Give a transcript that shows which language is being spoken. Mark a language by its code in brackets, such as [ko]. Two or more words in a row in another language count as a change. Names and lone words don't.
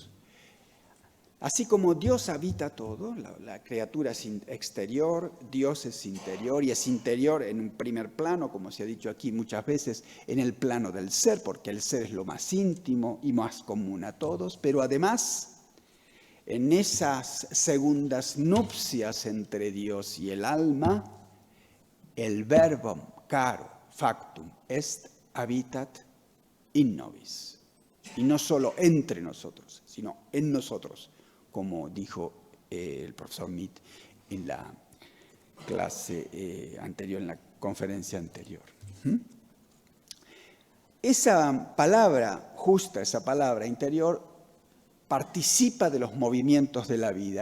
[es] Así como Dios habita todo, la criatura es exterior, Dios es interior y es interior en un primer plano, como se ha dicho aquí muchas veces, en el plano del ser, porque el ser es lo más íntimo y más común a todos, pero además en esas segundas nupcias entre Dios y el alma, el [la] verbum caro factum est habitat in nobis. [es] Y no solo entre nosotros, sino en nosotros, como dijo el profesor Mead en la clase anterior, en la conferencia anterior. Esa palabra justa, esa palabra interior, participa de los movimientos de la vida.